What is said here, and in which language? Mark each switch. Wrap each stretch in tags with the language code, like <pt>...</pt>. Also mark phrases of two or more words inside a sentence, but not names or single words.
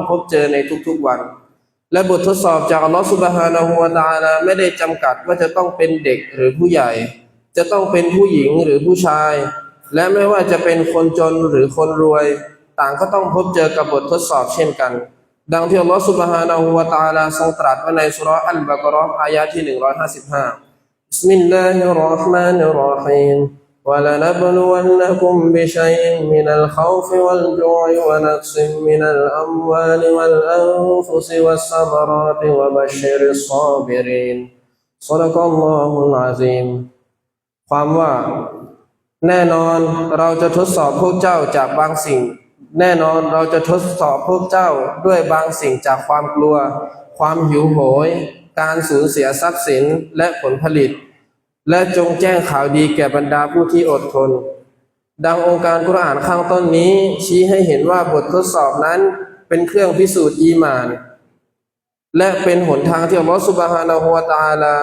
<th>พบเจอในทุกๆวันและบททดสอบจากอัลเลาะห์</th> <ar>سبحانه وتعالى</ar> <th>ไม่ได้จำกัดว่าจะต้องเป็นเด็กหรือผู้ใหญ่จะต้องเป็นผู้หญิงหรือผู้ชายและไม่ว่าจะเป็นคนจนหรือคนรวยต่างก็ต้องพบเจอกับบททดสอบเช่นกันดังที่อัลลอฮฺ سبحانه และ تعالى ทรงตรัสไว้ในสุเราะห์อัลบะเกาะเราะห์อายะห์ที่155</th> <ar>بسم الله الرحمن الرحيم ولنبلونكم بشيء من الخوف والجوع ونقص من الأموال والأنفس والثمرات وبشر الصابرين صدق الله العظيم</ar> <th>ความว่าแน่นอนเราจะทดสอบพวกเจ้าจากบาง สิ่งแน่นอนเราจะทดสอบพวกเจ้าด้วยบางสิ่งจากความกลัวความหิวโหยการสูญเสียทรัพย์สินและผลผลิตและจงแจ้งข่าวดีแก่บรรดาผู้ที่อดทนดังองค์การกุรอานข้างต้นนี้ชี้ให้เห็นว่าบททดสอบนั้นเป็นเครื่องพิสูจน์อีหม่านและเป็นหนทางที่อัลลอฮฺ</th> <ar>سبحانه وتعالى</ar>